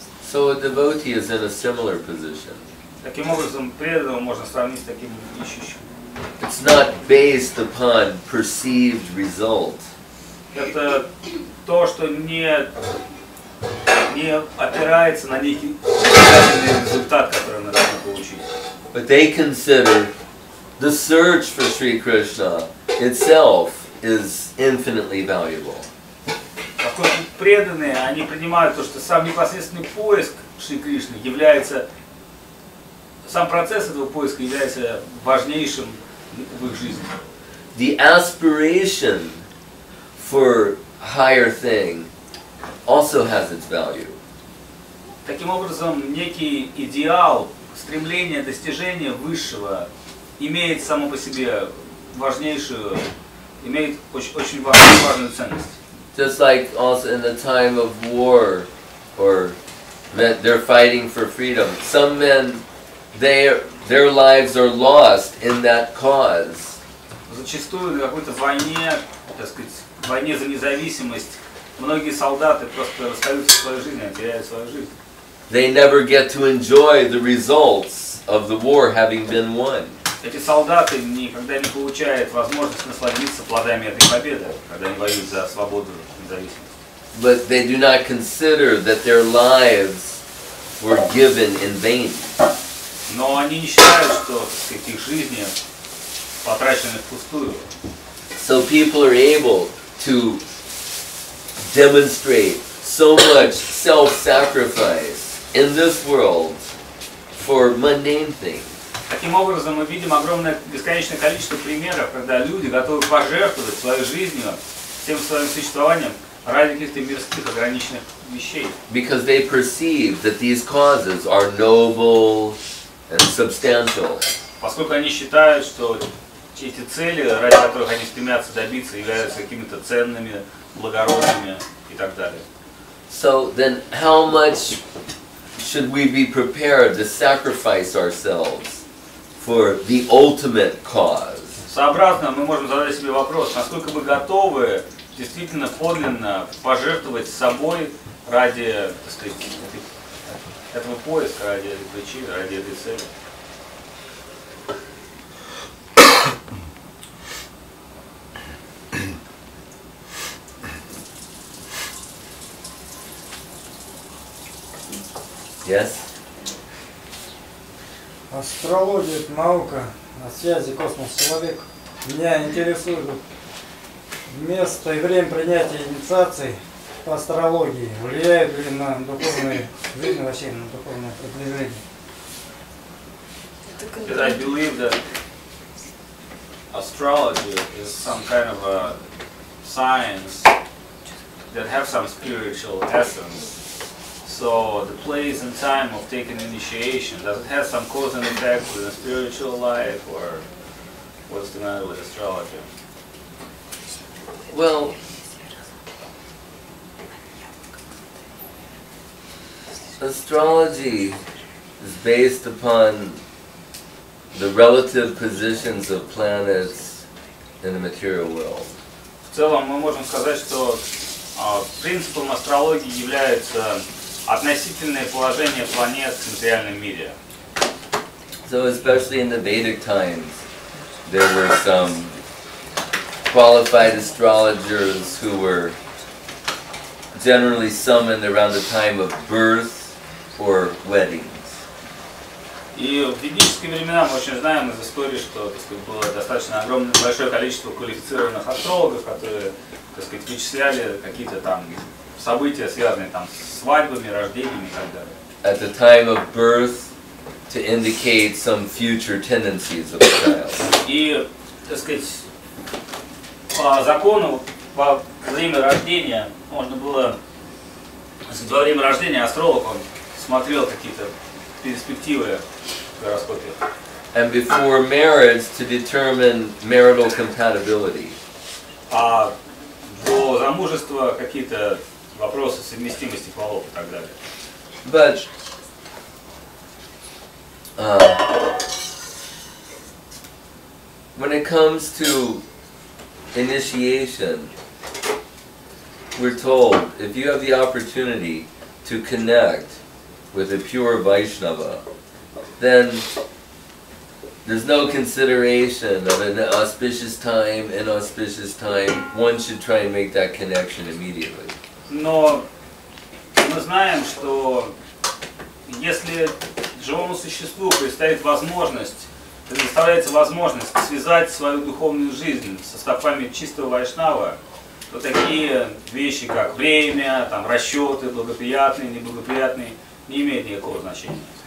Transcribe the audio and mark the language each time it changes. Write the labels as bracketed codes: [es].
[en] So a devotee is in a similar position. [ru] Таким образом, преданного можно сравнить с таким ищущим. [en] It's not based upon perceived result. [ru] Это то, что не опирается на некий результат, который мы должны получить. [en] But they consider the search for Sri Krishna itself is infinitely valuable. [ru] Поскольку преданные, они принимают то, что сам непосредственный поиск Шри Кришны является, сам процесс этого поиска является важнейшим в их жизни. [en] The aspiration for higher thing also has its value. [ru] Таким образом, некий идеал, стремление достижения высшего имеет само по себе важнейшую, имеет очень важную ценность. [en] Just like also in the time of war, or they're fighting for freedom. Some men, their lives are lost in that cause. [ru] Зачастую на какой-то войне, так сказать, войне за независимость, многие солдаты просто расстаются со своей жизнью, теряют свою жизнь. [en] They never get to enjoy the results of the war having been won. [ru] Эти солдаты никогда не получают возможность насладиться плодами этой победы, когда они воюют за свободу и независимость. [en] But they do not consider that their lives were given in vain. [ru] Но они не считают, что, так сказать, их жизни потрачены впустую. [en] So people are able to demonstrate so much self-sacrifice in this world for mundane things. [ru] Таким образом, мы видим огромное, бесконечное количество примеров, когда люди готовы пожертвовать своей жизнью, всем своим существованием ради каких-то мирских ограниченных вещей. [en] Because they perceive that these causes are noble and substantial. [ru] Поскольку они считают, что эти цели, ради которых они стремятся добиться, являются какими-то ценными, благородными и так далее. [en] So then how much should we be prepared to sacrifice ourselves for the ultimate cause? [ru] Сообразно мы можем задать себе вопрос, насколько мы готовы действительно подлинно пожертвовать собой ради, так сказать, этого поиска, ради этой причины, ради этой цели. [en] Yes? [ru] Астрология – это наука о связи космос-человек. Меня интересует место и время принятия инициаций по астрологии. Влияет ли на духовную жизнь, вообще на духовное продвижение? [en] Because I believe that astrology is some kind of a science that have some spiritual essence. So the place and time of taking initiation, does it have some cause and effect with the spiritual life, or what's the matter with astrology? Well, astrology is based upon the relative positions of planets in the material world. [ru] В целом мы можем сказать, что принципом астрологии является относительное положение планет в материальном мире. [en] So especially in the Vedic times, there were some qualified astrologers who were generally summoned around the time of birth or weddings. [ru] И в ведические времена мы очень знаем из истории, что, так сказать, было достаточно большое количество квалифицированных астрологов, которые, так сказать, вычисляли какие-то там события, связанные там с свадьбами, рождениями и так далее. [en] At the time of birth, to indicate some future tendencies of the child. [ru] И, так сказать, по закону, во время рождения можно было, так сказать, во время рождения астролог, он смотрел какие-то перспективы в гороскопе. [en] And before marriage, to determine marital compatibility. [ru] А до замужества какие-то вопросы совместимости полов и так далее. [en] But when it comes to initiation, we're told if you have the opportunity to connect with a pure Vaishnava, then there's no consideration of an auspicious time, inauspicious time. One should try and make that connection immediately. [ru] Но мы знаем, что если живому существу предстоит возможность предоставляется возможность связать свою духовную жизнь со стопами чистого вайшнава, то такие вещи, как время, там, расчеты, благоприятные, неблагоприятные, не имеют никакого значения.